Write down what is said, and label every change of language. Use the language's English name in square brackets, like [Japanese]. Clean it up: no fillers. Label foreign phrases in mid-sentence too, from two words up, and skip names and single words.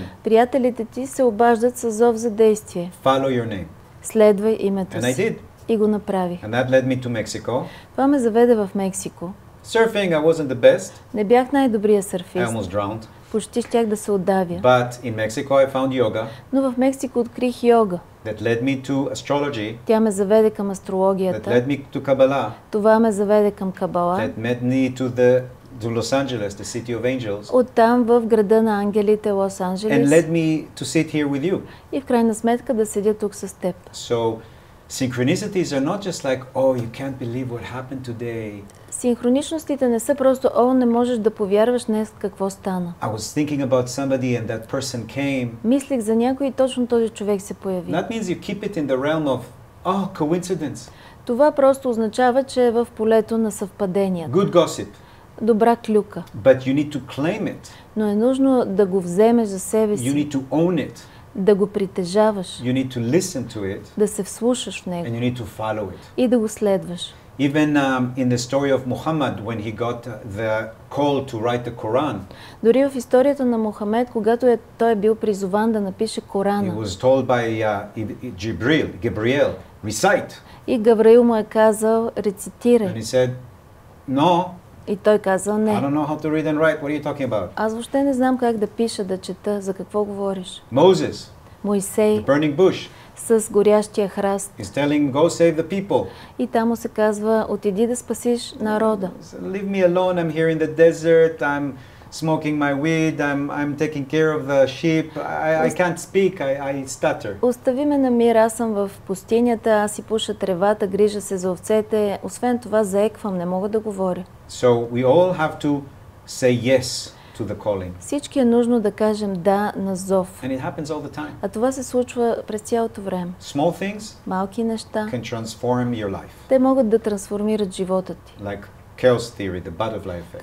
[Bulgarian] Приятелите ти се обаждат с зов за действие. [English] Follow your name." [Bulgarian] Следвай името [English] And I [Bulgarian] си. [English] did. [Bulgarian] И го направих. [English] And that led me to Mexico. [Bulgarian] Това ме заведе в Мексико. [English] Surfing, I wasn't the best. [Bulgarian] Не бях най-добрия [English] I [Bulgarian] сърфист. [English] almost drowned. [Bulgarian] Почти щях да се отдавя. [English] But in Mexico, I found yoga [Bulgarian] Но в Мексико открих йога. [English] that led me to astrology, [Bulgarian] Тя ме заведе към [English] that [Bulgarian] астрологията. [English] led me to Kabbalah, [Bulgarian] Това ме заведе към Кабала. [English] that led me to Los Angeles, the city of angels, [Bulgarian] Оттам в града на ангелите Лос [English] and [Bulgarian] Анджелес. [English] led me to sit here with you. [Bulgarian] И в крайна сметка да седя тук с теб. [English] So synchronicities are not just like, oh, you can't believe what happened today. [Bulgarian] Синхроничностите не са просто, о, не можеш да повярваш днес какво стана. [English] I was thinking about somebody and that person came. [Bulgarian] Мислих за някой и точно този човек се появи. [English] That means you keep it in the realm of, oh, coincidence, [Bulgarian] Това просто означава, че е в полето на съвпаденията. [English] good gossip. [Bulgarian] Добра клюка. [English] But you need to claim it. [Bulgarian] Но е нужно да го вземеш за себе [English] You [Bulgarian] си, [English] need to own it. [Bulgarian] да го притежаваш, [English] You need to listen to it, [Bulgarian] да се вслушаш в [English] and [Bulgarian] него [English] you need to follow it. [Bulgarian] и да го следваш. [English] Even in the story of Muhammad, when he got the call to write the Quran, [Bulgarian] Дори в историята на Мохамед, когато той е бил призован да напише [English] he [Bulgarian] Корана, [English] was told by Gabriel, recite. [Bulgarian] и Гавраил му е казал, [English] And [Bulgarian] рецитирай. [English] he said, no, [Bulgarian] И той казал, [English] I [Bulgarian] не. [English] don't know how to read and write. What are you talking about? [Bulgarian] Аз въобще не знам как да пиша, да чета, за какво говориш. [English] Moses, [Bulgarian] Моисей [English] the burning bush, [Bulgarian] с горящия храст. [English] is telling, go save the people. [Bulgarian] И там му се казва, отиди да спасиш народа. [English] He said, leave me alone. I'm here in the desert. I'm smoking my weed. I'm taking care of the sheep. I can't speak. I stutter. [Bulgarian] Остави ме на мир, аз съм в пустинята, аз си пуша тревата, грижа се за овцете. Освен това заеквам, не мога да говоря. [English] So we all have to say yes to the calling. [Bulgarian] Всички е нужно да кажем да на зов. [English] And it happens all the time. [Bulgarian] А това се случва през цялото време. [English] Small things [Bulgarian] Малки неща, [English] can transform your life. [Bulgarian] те могат да трансформират живота ти. [English] Like chaos theory, the butterfly effect.